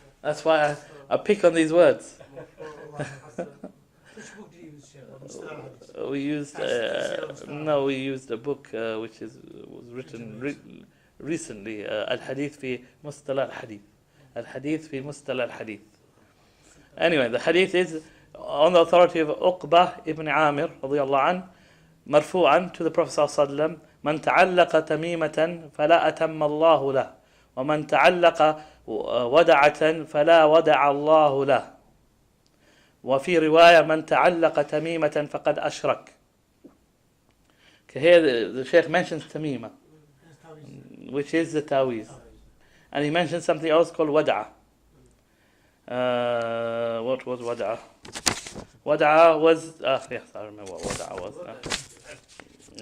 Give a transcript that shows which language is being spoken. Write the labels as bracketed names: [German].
[English] That's why I pick on these words. Which book do you use, Shaykh? we used we used a book which was written recently, Al-Hadith fi Mustalah Al-Hadith. Al-Hadith fi Mustalah Al-Hadith. Anyway, the hadith is on the authority of Uqbah ibn Amir radiyallahu anh, [Arabic] مرفوعا [English] to the Prophet [Arabic] صلى الله عليه وسلم: من تعلق تميمة فلا أتم الله له ومن تعلق ودعة فلا ودع الله له وفي رواية من تعلق تميمة فقد أشرك. [English] Okay, here the Shaykh mentions Tamima, which is the Tawiz, and he mentions something else called Wada'a. What was Wada'a? Wada'a was yes, I remember what Wada'a was.